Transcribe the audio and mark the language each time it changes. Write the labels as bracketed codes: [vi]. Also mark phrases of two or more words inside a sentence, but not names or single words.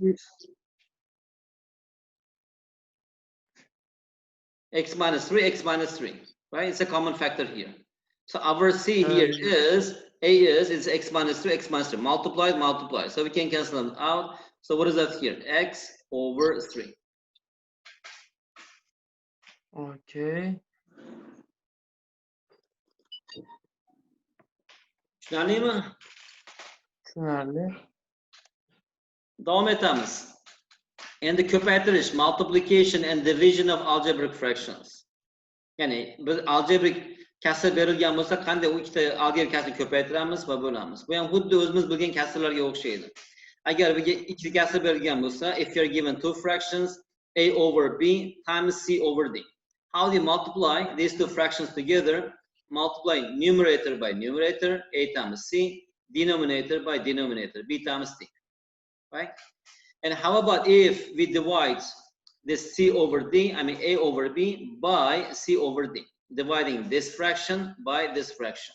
[en] X minus 3, right? It's a common factor here. So our C here is, A is x minus 3, multiplied. So we can cancel them out. So what is that here? X over 3. Okay. [uz] Tushunarlimi? Tushunarli. Davom etamiz. Endi ko'paytirish, [en] multiplication and division of algebraic fractions. [uz] Ya'ni biz algebrik kasr berilgan bo'lsa, qanday u ikkita algebrik kasrni ko'paytiramiz va bo'lamiz. Bu ham xuddi o'zimiz bilgan kasrlarga o'xshaydi. Agar bizga ikkita kasr berilgan bo'lsa, [en] if you are given two fractions, a over b times c over d. How do you multiply these two fractions together? Multiply numerator by numerator, a times c, denominator by denominator, b times c. Right? And how about if we divide this c over d, I mean a over b, by c over d, dividing this fraction by this fraction.